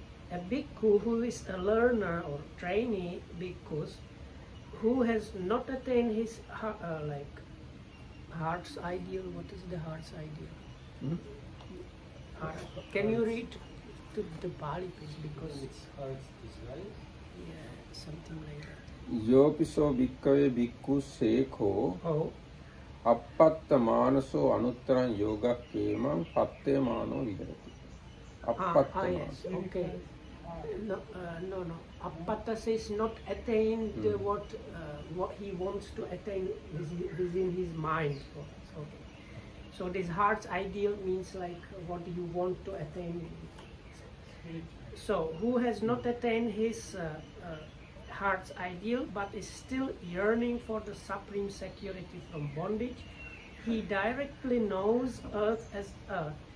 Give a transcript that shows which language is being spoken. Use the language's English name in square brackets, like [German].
[English] A bhikkhu who is a learner or trainee bhikkhus who has not attained his like heart's ideal. What is the heart's ideal? Can you read to the Pali please, because it's heart's desire. Yeah, something like that. [Pali] යෝපිසෝ භික්ඛවේ භික්ඛු සේඛෝ අපපත්ත මානසෝ අනුත්තරං යෝගක්ඛේමං පත්තේ මානෝ විහෙරති. අපපත්ත [English] yes, okay. No. Appatta says not attain what he wants to attain within his mind. Okay. So this heart's ideal means like what you want to attain. So who has not attained his heart's ideal but is still yearning for the supreme security from bondage, he directly knows earth as earth.